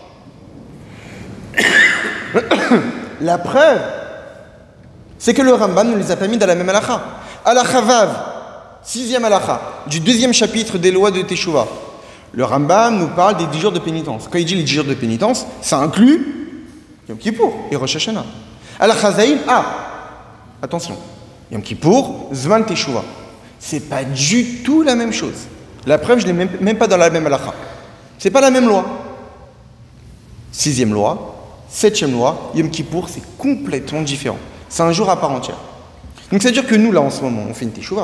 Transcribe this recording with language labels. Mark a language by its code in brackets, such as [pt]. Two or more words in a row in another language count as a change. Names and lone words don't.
[fr] La preuve, c'est que le Rambam ne les a pas mis dans la même halakha. [he] הלכה ו, [fr] 6e halakha, du 2e chapitre des lois de Teshuvah. Le Rambam nous parle des 10 jours de pénitence. Quand il dit les 10 jours de pénitence, ça inclut Yom Kippour et Rosh Hashanah. [he] הלכה ז, [fr] attention, Yom Kippour, [he] זמן תשובה. [fr] C'est pas du tout la même chose. La preuve, je ne l'ai même pas dans la même halakha. C'est pas la même loi. 6e loi, 7e loi, Yom Kippour, c'est complètement différent. C'est un jour à part entière. Donc ça veut dire que nous, là, en ce moment, on fait une Teshuvah.